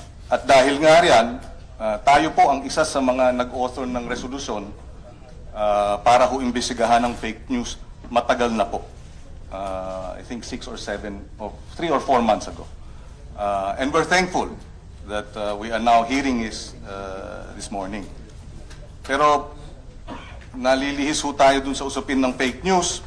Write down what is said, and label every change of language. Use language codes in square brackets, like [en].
[tl] At dahil nga riyan, tayo po ang isa sa mga nag-author ng resolusyon para ho imbestigahan ng fake news matagal na po. [en] I think 3 or 4 months ago. And we're thankful that we are now hearing this morning. [tl] Pero nalilihis ho tayo dun sa usapin ng fake news.